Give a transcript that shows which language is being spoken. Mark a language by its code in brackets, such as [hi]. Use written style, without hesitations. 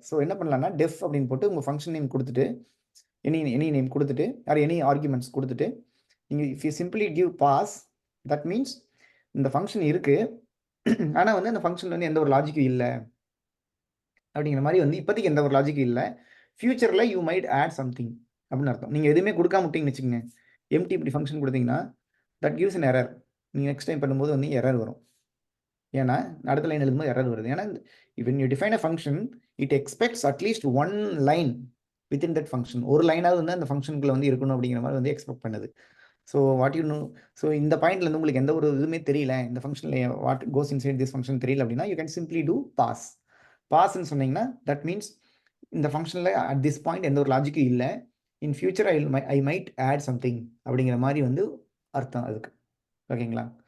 [ta] So என்ன பண்ணலாம்னா def அப்படின்னு போட்டு உங்கள் ஃபங்க்ஷன் நேம் கொடுத்துட்டு எனி நேம் கொடுத்துட்டு ஆர் எனி ஆர்குமெண்ட்ஸ் கொடுத்துட்டு நீங்கள் [en] if you simply give pass, that means [ta] இந்த ஃபங்க்ஷன் இருக்குது ஆனால் வந்து அந்த ஃபங்க்ஷன் வந்து எந்த ஒரு லாஜிக்கும் இல்லை அப்படிங்கிற மாதிரி வந்து இப்போதைக்கு எந்த ஒரு லாஜிக்கும் இல்லை. ஃப்யூச்சரில் [en] you might add something [ta] அப்படின்னு அர்த்தம். நீங்கள் எதுவுமே கொடுக்காம விட்டீங்கன்னு வச்சுக்கோங்க, எம்டி இப்படி ஃபங்க்ஷன் கொடுத்தீங்கன்னா [en] That gives an error. [ta] நீங்கள் நெக்ஸ்ட் டைம் பண்ணும்போது வந்து எரர் வரும். ஏன்னா அடுத்த லைன் எழுதும்போது எரர் வருது. ஏன்னா [en] when you define a function, it expects at least one line within that function. [ta] ஒரு லைனாவது வந்து அந்த ஃபங்க்ஷனுக்குள்ள வந்து இருக்கணும் அப்படிங்கிற மாதிரி வந்து எக்ஸ்பெக்ட் பண்ணுது. So what you know, so இந்த பாயிண்ட்லேருந்து உங்களுக்கு எந்த ஒரு இதுவுமே தெரியல, இந்த ஃபங்க்ஷனில் [en] what goes inside this function [ta] தெரியல அப்படின்னா [en] You can simply do pass. [ta] பாஸ்ன்னு சொன்னீங்கன்னா தட் மீன்ஸ் இந்த ஃபங்க்ஷனில் அட் திஸ் பாயிண்ட் எந்த ஒரு லாஜிக்கும் இல்லை, [en] in future I might add something [ta] அப்படிங்கிற மாதிரி வந்து அர்த்தம் அதுக்கு. ஓகேங்களா?